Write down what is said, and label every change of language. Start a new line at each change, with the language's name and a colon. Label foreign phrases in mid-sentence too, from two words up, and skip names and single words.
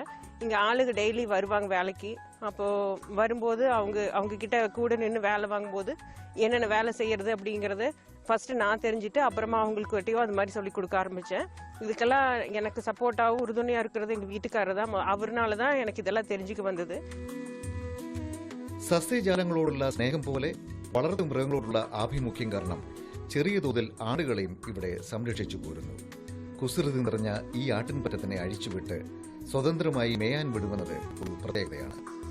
Tamil: இங்கே ஆளுங்க டெய்லி வருவாங்க வேலைக்கு. அப்போது வரும்போது அவங்க கிட்ட கூட நின்று வேலை வாங்கும்போது என்னென்ன வேலை செய்கிறது அப்படிங்கிறது ஃபஸ்ட்டு நான் தெரிஞ்சுட்டு அப்புறமா அவங்களுக்கு வெட்டியோ அது மாதிரி சொல்லி கொடுக்க ஆரம்பித்தேன். இதுக்கெல்லாம் எனக்கு சப்போர்ட்டாகவும் உறுதுணையாக இருக்கிறது எங்கள் வீட்டுக்காரர் தான். அவர்னால தான் எனக்கு இதெல்லாம் தெரிஞ்சுக்க വന്നത്.
Malayalam: സസ്യജാലങ്ങളോടുള്ള സ്നേഹം പോലെ വളർത്തു മൃഗങ്ങളോടുള്ള ആഭിമുഖ്യം കാരണം ചെറിയ തോതിൽ ആടുകളെയും ഇവിടെ സംരക്ഷിച്ചു പോരുന്നു. കുസൃതി നിറഞ്ഞ ഈ ആട്ടിൻപറ്റത്തിനെ അഴിച്ചുവിട്ട് സ്വതന്ത്രമായി മേയാൻ വിടുമെന്നത് ഒരു പ്രത്യേകതയാണ്.